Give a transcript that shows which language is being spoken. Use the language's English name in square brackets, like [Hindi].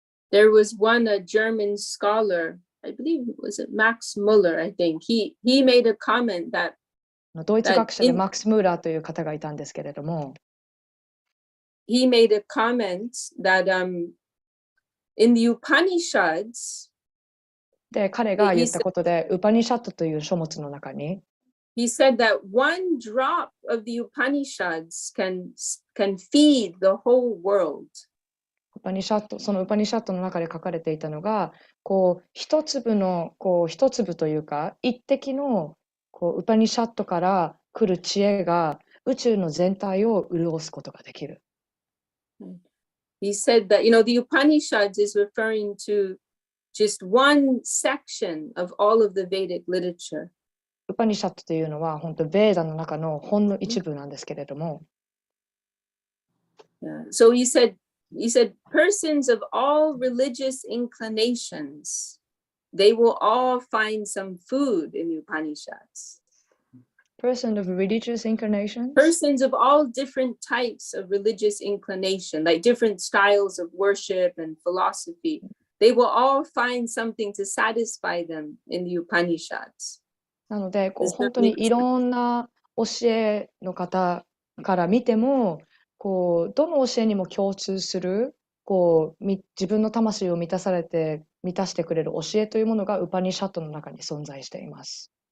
[English] There was a German scholar, I believe was it Max Muller, I think. He made a comment that [Japanese] ドイツ学者でマックス・ムーラーという方がいたんですけれども、 [English] he made a comment that in the Upanishads, [Japanese] で、彼が言ったことで、ウパニシャットという書物の中に、 [English] he said that one drop of the Upanishads can feed the whole world. [Japanese] そのウパニシャットの中で書かれていたのが、一粒というか、一滴のウパニシャットから来る知恵が宇宙の全体を潤すことができる。 [English] He said that, the Upanishads is referring to just one section of all of the Vedic literature. [Japanese] ウパニシャットというのは本当ベーダの中のほんの一部なんですけれども。 [English] So he said persons of all religious inclinations, they will all find some food in the Upanishads. Persons of religious inclinations? Persons of all different types of religious inclination, like different styles of worship and philosophy, they will all find something to satisfy them in the Upanishads. [Japanese] なので、本当にいろんな教えの方から見ても、どの教えにも共通する、自分の魂を満たしてくれる教えというものがウパニシャットの中に存在しています。